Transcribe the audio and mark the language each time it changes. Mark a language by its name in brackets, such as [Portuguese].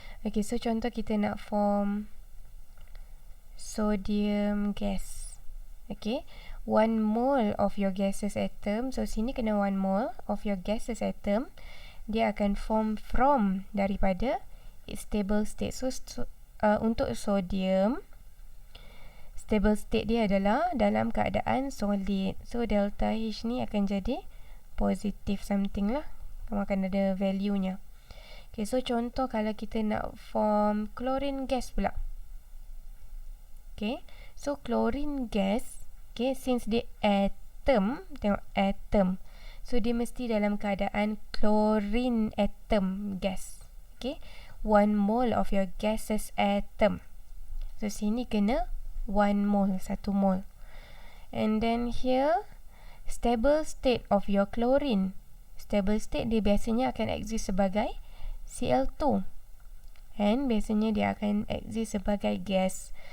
[Malay] Okay, so contoh kita nak form sodium gas. [English] Okay, 1 mole of your gaseous atom. [Malay] So, sini kena [English] 1 mole of your gaseous atom. [Malay] Dia akan form from daripada [English] its stable state. [Malay] So, untuk sodium, stable state dia adalah dalam keadaan solid. So, delta H ni akan jadi positive something lah. Kamu akan ada value-nya. Okay, so contoh kalau kita nak form chlorine gas pula. [English] Okay, so chlorine gas, okay, since [Malay] dia atom, tengok atom. So, dia mesti dalam keadaan chlorine atom gas. [English] Okay, 1 mole of your gaseous atom. [Malay] So, sini kena 1 mole, 1 mole. [English] And then here, stable state of your chlorine. [Malay] Stable state dia biasanya akan exist sebagai Cl2. And biasanya dia akan exist sebagai gas.